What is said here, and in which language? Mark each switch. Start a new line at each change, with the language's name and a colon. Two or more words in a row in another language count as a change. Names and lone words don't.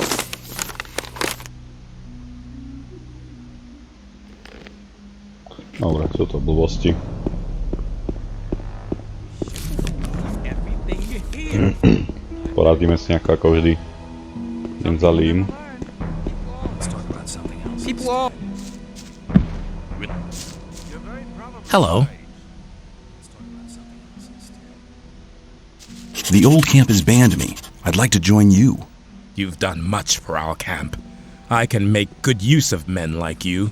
Slovak: Dobre, sú to blbosti. Poradíme si nejako ako vždy. Idem za Lím.
English: Hello. The old camp has banned me. I'd like to join you. You've done much for our camp. I can make good use of men like you.